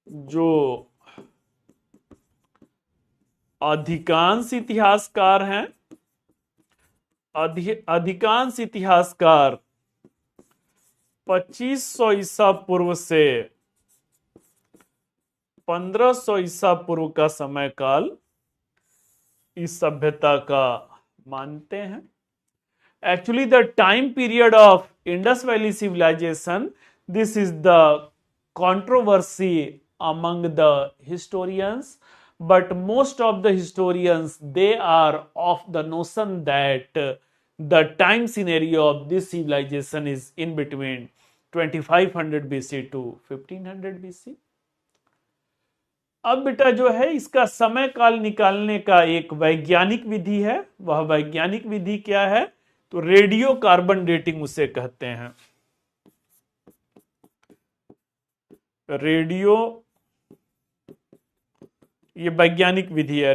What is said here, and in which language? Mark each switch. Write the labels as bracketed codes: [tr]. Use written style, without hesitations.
[hi] जो अधिकांश इतिहासकार हैं, अधिकांश इतिहासकार 2500 ईसा पूर्व से 1500 ईसा पूर्व का समय काल इस सभ्यता का मानते हैं। [en] Actually, the time period of Indus Valley civilization, this is the controversy among the historians, but most of the historians they are of the notion that the time scenario of this civilization is in between 2500 BC to 1500 BC। [hi] अब बेटा जो है इसका समय काल निकालने का एक वैज्ञानिक विधि है। वह वैज्ञानिक विधि क्या है, तो रेडियो कार्बन डेटिंग उसे कहते हैं। रेडियो, ये वैज्ञानिक विधि है।